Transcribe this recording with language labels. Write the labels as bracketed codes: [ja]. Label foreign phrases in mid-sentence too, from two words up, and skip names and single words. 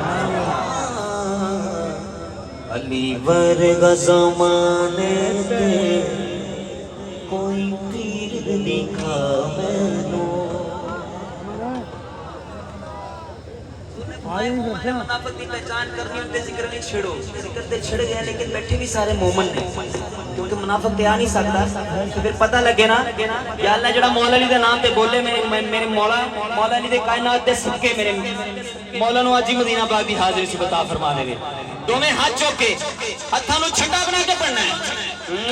[pa] علی ورگا زمانے تے کوئی پیر دکھا مینوں۔ منافق کی پہچان کرنی ان پہ ذکر نہیں چھڑو، ذکر تے چھڑ گیا لیکن بیٹھے بھی سارے مومن نے، کیونکہ منافق تے آ نہیں سکتا، تو پھر پتہ لگے نا یا اللہ جڑا مولا علی دے نام تے بولے میرے مولا علی دے کائنات دے صدقے میرے مولا نو اج مدینہ پاک دی حاضری سے بتا فرما دے۔ دوویں ہاتھ چوک کے ہتھاں نو چھٹا بنا کے پڑھنا ہے۔